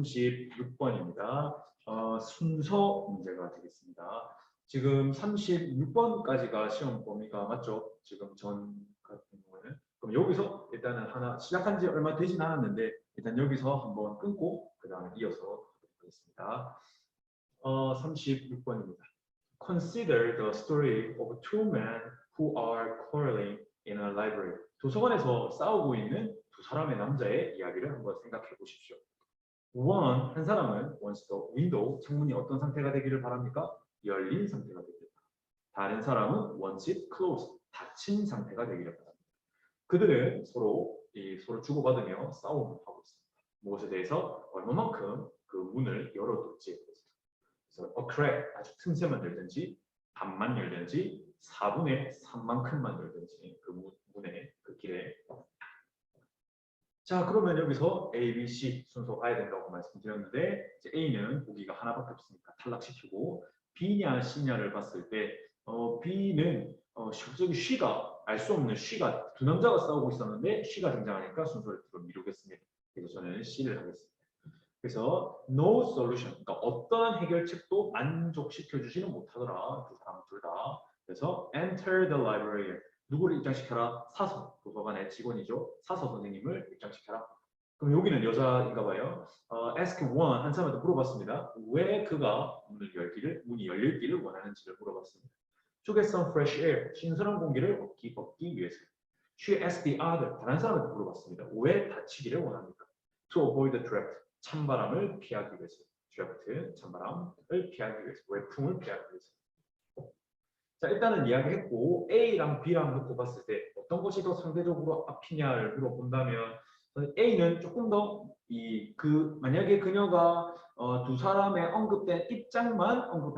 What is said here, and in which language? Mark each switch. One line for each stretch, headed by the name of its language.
Korean: 36번입니다. 순서 문제가 되겠습니다. 지금 36번까지가 시험 범위가 맞죠? 지금 전 같은 경우에는. 그럼 여기서 일단은 하나 시작한 지 얼마 되진 않았는데 일단 여기서 한번 끊고 그 다음에 이어서 하겠습니다. 36번입니다.
English: Consider the story of two men who are quarreling in a library.
Korean: 도서관에서 싸우고 있는 두 사람의 남자의 이야기를 한번 생각해 보십시오. One, 한 사람은
English: wants the window,
Korean: 창문이 어떤 상태가 되기를 바랍니까? 열린 상태가 되기를 바랍니다. 다른 사람은
English: wants it closed,
Korean: 닫힌 상태가 되기를 바랍니다. 그들은 서로 주고받으며 싸움을 하고 있습니다. 무엇에 대해서 얼마만큼 그 문을 열어둘지에 대해서. 그래서
English: a crack,
Korean: 아주 틈새만 열든지 반만 열든지 4분의 3만큼만 열든지 그 문에, 그 길에. 자, 그러면 여기서 A, B, C 순서 가야 된다고 말씀드렸는데 이제 A는 보기가 하나밖에 없으니까 탈락시키고 B냐 C냐를 봤을 때 B는 저기 C가 알 수 없는 C가 두 남자가 싸우고 있었는데 C가 등장하니까 순서를 뒤로 미루겠습니다. 그래서 저는 C를 하겠습니다. 그래서
English: no solution,
Korean: 그러니까 어떤 해결책도 만족시켜주지는 못하더라. 두 사람 둘 다.
English: 그래서 enter the library.
Korean: 누구를 입장시켜라? 사서, 도서관의 직원이죠. 사서 선생님을 입장시켜라. 그럼 여기는 여자인가 봐요.
English: ask one,
Korean: 한 사람한테 물어봤습니다. 왜 그가 문이 열릴기를 원하는지를 물어봤습니다.
English: To get some fresh air,
Korean: 신선한 공기를 얻기 위해서.
English: She asked the other,
Korean: 다른 사람한테 물어봤습니다. 왜 다치기를 원합니까?
English: To avoid the draft,
Korean: 찬바람을 피하기 위해서. draft, 찬바람을 피하기 위해서. 외풍을 피하기 위해서. 자, 일단은 이야기했고 A랑 B랑 놓고 봤을 때 어떤 것이 더 상대적으로 앞이냐를 물어본다면 A는 조금 더 만약에 그녀가 두 사람의 언급된 입장만